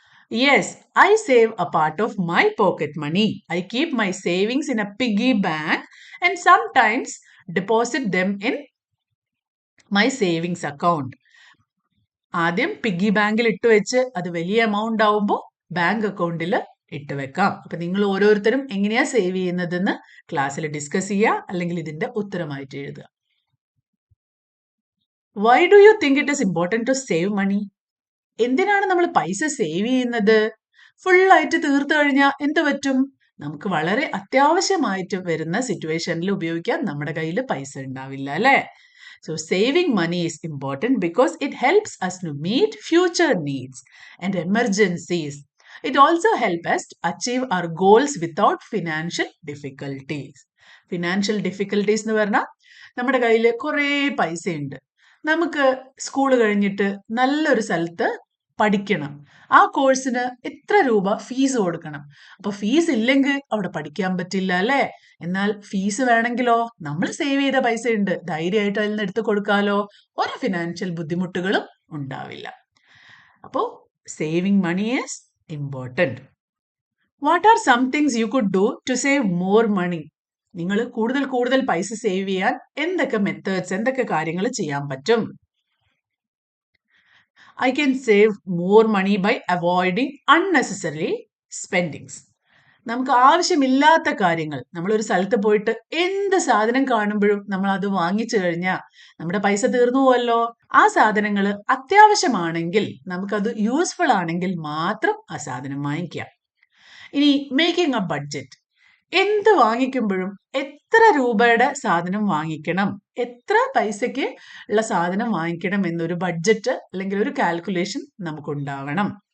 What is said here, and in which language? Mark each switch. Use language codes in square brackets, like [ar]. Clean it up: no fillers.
[en] Yes, I save a part of my pocket money. I keep my savings in a piggy bank and sometimes deposit them in my savings account. [ml] ആദ്യം piggy ബാങ്കിൽ ഇട്ട് വെച്ച് അത് വലിയ amount ആവുമ്പോൾ bank അക്കൗണ്ടിൽ ഇട്ട് വെക്കാം. അപ്പൊ നിങ്ങൾ ഓരോരുത്തരും എങ്ങനെയാ സേവ് ചെയ്യുന്നതെന്ന് ക്ലാസ്സിൽ ഡിസ്കസ് ചെയ്യുക, അല്ലെങ്കിൽ ഇതിന്റെ ഉത്തരമായിട്ട് എഴുതുക. [en] Why do you think it is important to save money? [ml] എന്തിനാണ് നമ്മൾ പൈസ സേവ് ചെയ്യുന്നത്? ഫുള്ളായിട്ട് തീർത്തു കഴിഞ്ഞാൽ എന്ത് പറ്റും? നമുക്ക് വളരെ അത്യാവശ്യമായിട്ട് വരുന്ന സിറ്റുവേഷനിൽ ഉപയോഗിക്കാൻ നമ്മുടെ കയ്യിൽ പൈസ ഉണ്ടാവില്ല, അല്ലേ? [en] So saving money is important because it helps us to meet future needs and emergencies. It also helps us to achieve our goals without financial difficulties. [ml] Financial difficulties എന്ന് പറഞ്ഞാൽ നമ്മുടെ കയ്യിൽ കുറേ പൈസയുണ്ട്, നമുക്ക് സ്കൂൾ കഴിഞ്ഞിട്ട് നല്ലൊരു സ്ഥലത്ത് പഠിക്കണം, ആ കോഴ്സിന് എത്ര രൂപ ഫീസ് കൊടുക്കണം. അപ്പൊ ഫീസ് ഇല്ലെങ്കിൽ അവിടെ പഠിക്കാൻ പറ്റില്ല, അല്ലേ? എന്നാൽ ഫീസ് വേണമെങ്കിലോ നമ്മൾ സേവ് ചെയ്ത പൈസ ഉണ്ട്, ധൈര്യമായിട്ട് അതിൽ നിന്ന് എടുത്ത് കൊടുക്കാലോ, ഒരു ഫിനാൻഷ്യൽ ബുദ്ധിമുട്ടുകളും ഉണ്ടാവില്ല. [en] അപ്പോൾ saving money is important. What are some things you could do to save more money? [ml] നിങ്ങൾ കൂടുതൽ കൂടുതൽ പൈസ സേവ് ചെയ്യാൻ എന്തൊക്കെ മെത്തേഡ്സ്, എന്തൊക്കെ കാര്യങ്ങൾ ചെയ്യാൻ പറ്റും? [en] I can save more money by avoiding unnecessary spendings. [ml] നമുക്ക് ആവശ്യമില്ലാത്ത കാര്യങ്ങൾ, നമ്മളൊരു സ്ഥലത്ത് പോയിട്ട് എന്ത് സാധനം കാണുമ്പോഴും നമ്മൾ അത് വാങ്ങിച്ചു കഴിഞ്ഞാൽ നമ്മുടെ പൈസ തീർന്നു പോവല്ലോ. ആ സാധനങ്ങൾ അത്യാവശ്യമാണെങ്കിൽ, നമുക്കത് യൂസ്ഫുൾ ആണെങ്കിൽ മാത്രം ആ സാധനം വാങ്ങിക്കാം. ഇനി [en] Making a budget. [ml] എന്ത് വാങ്ങിക്കുമ്പോഴും എത്ര രൂപയുടെ സാധനം വാങ്ങിക്കണം, എത്ര പൈസയ്ക്ക് ഉള്ള സാധനം വാങ്ങിക്കണം എന്നൊരു ബഡ്ജറ്റ് അല്ലെങ്കിൽ ഒരു കാൽക്കുലേഷൻ നമുക്കുണ്ടാവണം.